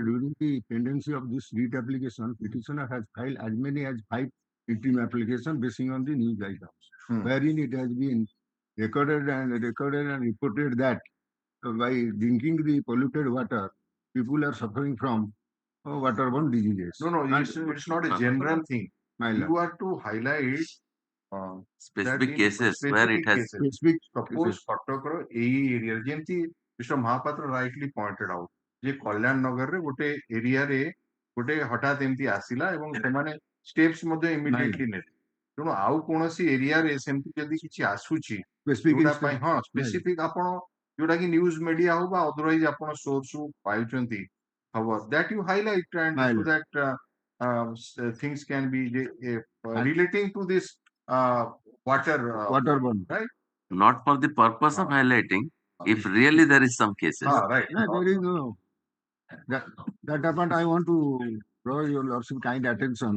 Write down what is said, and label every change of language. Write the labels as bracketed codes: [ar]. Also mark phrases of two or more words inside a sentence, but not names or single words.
[en] During the pendency of this writ application, petitioner has filed as many as 5 interim applications basing on the news items, wherein it has been recorded and reported that by drinking the polluted water, people are suffering from waterborne diseases. No, it's not a general thing. You are to highlight specific cases where it has suppose Katakar area. Jemti Mr. Mahapatra rightly pointed out. [or] ଯେ କଲ୍ୟାଣ ନଗରରେ ଗୋଟେ ଏରିଆରେ ଗୋଟେ ହଠାତ୍ ଏମିତି ଆସିଲା ଏବଂ ସେମାନେ steps ମଧ୍ୟ immediately ନେଲେ। ତେଣୁ ଆଉ କୌଣସି ଏରିଆରେ ସେମିତି ଯଦି କିଛି ଆସୁଛି ଯୋଉଟା ପାଇଁ ସ୍ପେସିଫିକ ଆପଣ ଯୋଉଟା କି [en] news media [or] ହଉ ବା ଅଦରୱାଇଜ ଆପଣ ସୋର୍ସରୁ ପାଉଛନ୍ତି ଖବର [en] that you highlight and so that things can be relating to this waterborne, right? Not for the purpose of highlighting. If really there is some cases. Right. There is no. That point I want to draw your lordship kind attention.